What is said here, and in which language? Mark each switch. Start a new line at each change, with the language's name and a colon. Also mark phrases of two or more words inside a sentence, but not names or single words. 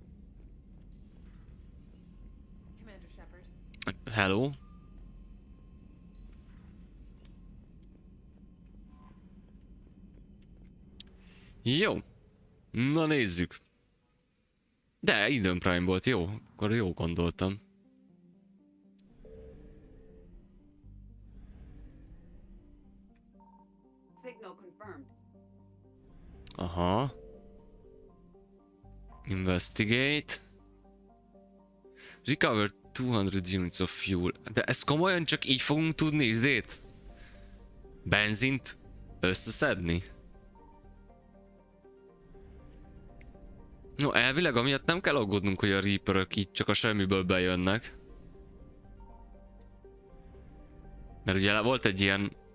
Hungarian: Commander Shepard. Hello. Jó. Na nézzük. De Eden Prime volt, jó. Akkor jó gondoltam.
English: Signal confirmed. Aha. Investigate. Recover 200 units of fuel.
Hungarian: De ezt komolyan csak így fogunk tudni, izét? benzint összeszedni? No, elvileg amiatt nem kell aggódnunk, hogy a Reaperök így csak a semmiből bejönnek. Mert ugye volt egy ilyen...